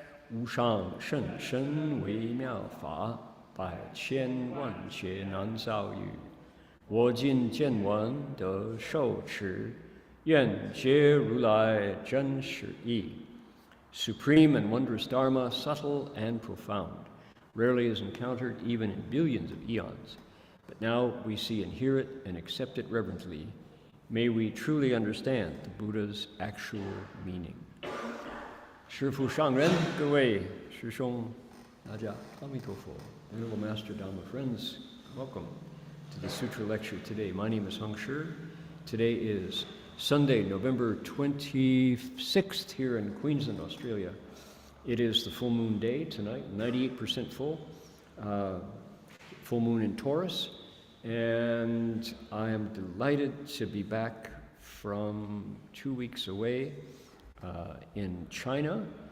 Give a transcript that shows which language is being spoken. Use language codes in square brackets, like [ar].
[zh] 无上甚深微妙法，百千万劫难遭遇。我今见闻得受持，愿解如来真实义。 [en] Supreme and wondrous Dharma, subtle and profound, rarely is encountered even in billions of eons. But now we see and hear it and accept it reverently. May we truly understand the Buddha's actual meaning. [zh] 师父上人，各位师兄，大家阿弥陀佛。 [en] Venerable Master Dharma friends, welcome to the Sutra lecture today. My name is Heng. Today is Sunday, November 26th here in Queensland, Australia. It is the full moon day tonight, 98% full, full moon in Taurus, and I am delighted to be back from 2 weeks away in China.